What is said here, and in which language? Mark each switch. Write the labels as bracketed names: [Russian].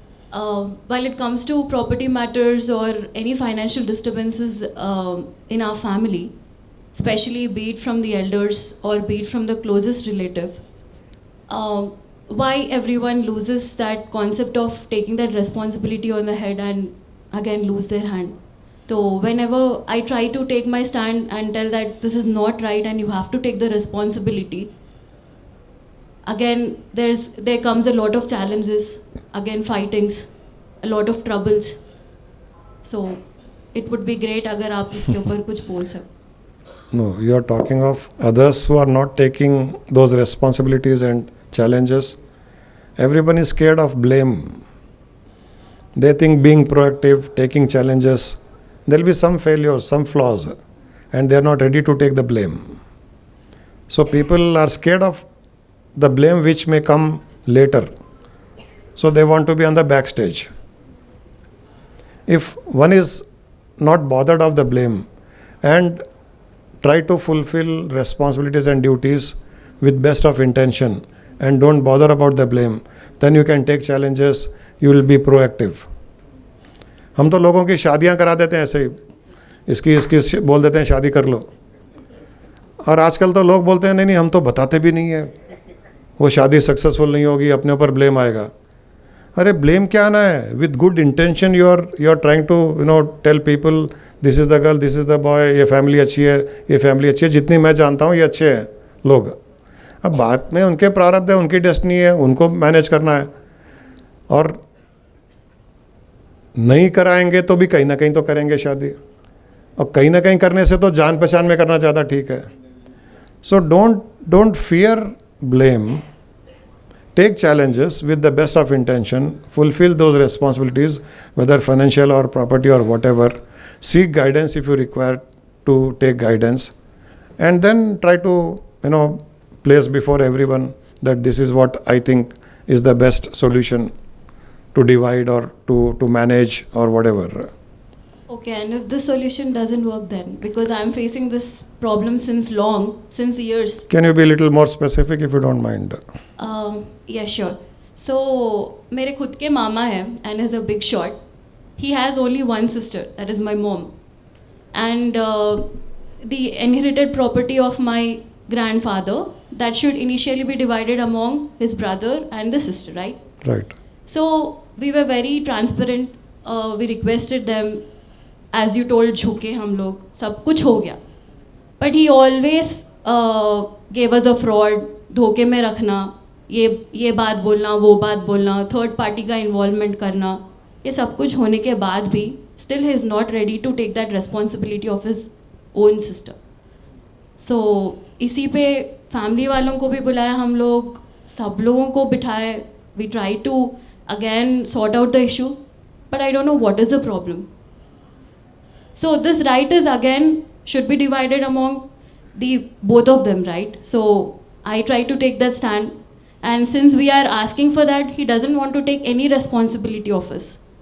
[English] While it comes to property matters or any financial disturbances in our family, especially be it from the elders or be it from the closest relative, why everyone loses that concept of taking that responsibility on the head and again lose their hand. So whenever I try to take my stand and tell that this is not right and you have to take the responsibility, again there comes a lot of challenges, again fightings, a lot of troubles. So it would be great [Hindi] अगर आप इसके ऊपर कुछ बोल सकें. [English] No, you are talking of others who are not taking those responsibilities and challenges. Everyone is scared of blame. They think being proactive, taking challenges, there will be some failures, some flaws, and they are not ready to take the blame. So people are scared of the blame which may come later. So they want to be on the backstage. If one is not bothered of the blame and try to fulfill responsibilities and duties with best of intention and don't bother about the blame, then you can take challenges, you will be proactive. [Hindi] हम तो लोगों की शादियां करा देते हैं ऐसे ही, इसकी बोल देते हैं शादी कर लो। और आजकल तो लोग बोलते हैं नहीं हम तो बताते भी नहीं है, वो शादी सक्सेसफुल नहीं होगी, अपने ऊपर ब्लेम आएगा। अरे ब्लेम क्या आना है? [English] with good intention you are trying to tell people this is the girl, this is the boy, [Hindi] ये फैमिली अच्छी है, ये फैमिली अच्छी है, जितनी मैं जानता हूँ ये अच्छे हैं लोग। अब बात में उनके प्रारब्ध है, उनकी डेस्टिनी है, उनको मैनेज करना है। और नहीं कराएंगे तो भी कहीं ना कहीं तो करेंगे शादी, और कहीं ना कहीं करने से तो जान पहचान में करना ज़्यादा ठीक है। [English] So don't fear blame, take challenges with the best of intention, fulfill those responsibilities, whether financial or property or whatever. Seek guidance if you require to take guidance, and then try to place before everyone that this is what I think is the best solution to divide or to manage or whatever. Okay, and if this solution doesn't work then, because I'm facing this problem since years. Can you be a little more specific if you don't mind? Yeah, sure. So, [Hindi] मेरे खुद के मामा है [English] and is a big shot. He has only one sister, that is my mom. And the inherited property of my grandfather that should initially be divided among his brother and the sister, right? Right. So we were very transparent. We requested them, as you told, [Hindi] झुके हम लोग, सब कुछ हो गया. [English] But he always gave us a fraud, [Hindi] धोखे में रखना, ये बात बोलना, वो बात बोलना, थर्ड पार्टी का इन्वॉल्वमेंट करना, ये सब कुछ होने के बाद भी [English] still he is not ready to take that responsibility of his own sister. [Hindi] So इसी पे फैमिली वालों को भी बुलाया हम लोग, सब लोगों को बिठाए. [English] We try to again sort out the issue, but I don't know what is the problem. So this right is again should be divided among the both of them, right? So I try to take that stand, and since we are asking for that, he doesn't want to take any responsibility of us.